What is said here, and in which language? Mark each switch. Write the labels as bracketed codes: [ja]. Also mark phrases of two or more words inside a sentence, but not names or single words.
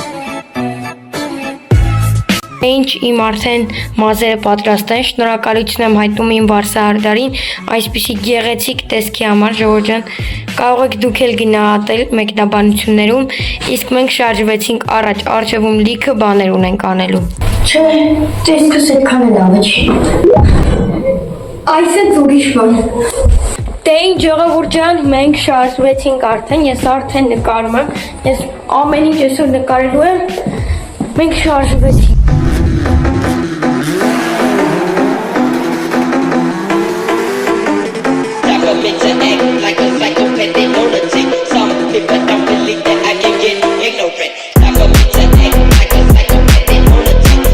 [hy] Ինչ իմ արդեն մազերը պատրաստ են, շնորհակալություն եմ հայտնում իմ Վարսահարդարին այսպիսի գեղեցիկ տեսքի համար, ժողովուրդ ջան, կարող եք դուք էլ գնահատել մեկնաբանություններում, իսկ մենք շարժվեցինք առաջ, առջևում լիքը բաներ ունենք անելու։ Չէ, տեսքս այդքան էլ լավ չի։ Այսպես ուրիշ բան։ Դե ինչ ժողովուրդ ջան, մենք շարժվեցինք արդեն, ես արդեն նկարում եմ, ես ամեն ինչ այսօր նկարելու եմ, մենք շարժվեցինք։ [en] Bitch, I act like a psychopathic lunatic. Some people don't believe that I can get ignorant. I'm a bitch, I act like a psychopathic lunatic.